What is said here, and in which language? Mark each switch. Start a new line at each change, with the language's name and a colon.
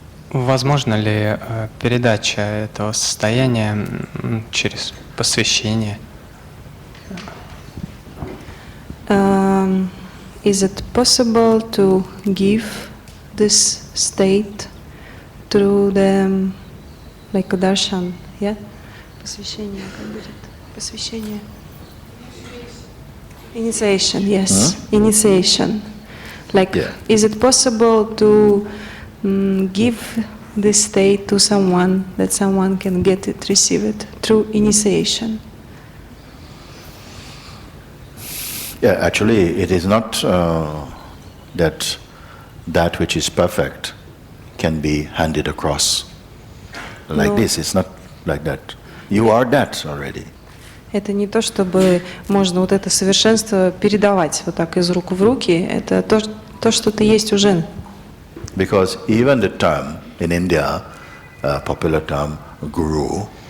Russian: Возможно ли передача этого состояния через посвящение?
English: Is it possible to give this state through the like darshan?
Russian: Yeah? Посвящение, как будет? Посвящение.
English: Initiation, yes. Initiation. Like, is it possible to give this state to someone, that someone can get it, receive it through initiation? Yeah, actually, it is not that which is perfect can be handed across like this. It's not like that. You are that already.
Russian: Это не то, чтобы можно вот это совершенство передавать вот так из рук в руки. Это то, что ты есть уже.
English: Because even the term in India, popular term guru,